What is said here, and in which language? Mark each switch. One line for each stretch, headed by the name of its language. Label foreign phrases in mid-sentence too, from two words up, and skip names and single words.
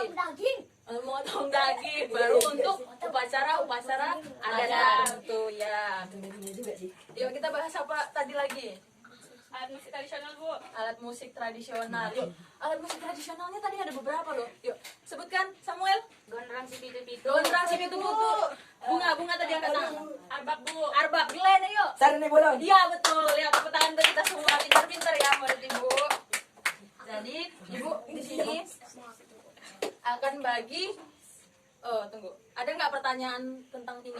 Indonesian: daging, Motong daging. Baru untuk upacara adat itu ya. Yuk kita bahas apa tadi lagi? Alat musik tradisional, Bu. Alat musik tradisional. Yuk, alat musik tradisionalnya tadi ada beberapa loh. Yuk, sebutkan Samuel. Gondrang si pitu-pitu. Gondrang si pitu-pitu. Bunga tadi angkat tangan. Arbak, Bu. Arbak, Glenn ayo. Sarane bolon. Iya betul. Ya, tepuk tangan untuk kita semua. Pintar-pintar ya murid Ibu. Jadi, Ibu di sini akan bagi tunggu. Ada nggak pertanyaan tentang ini?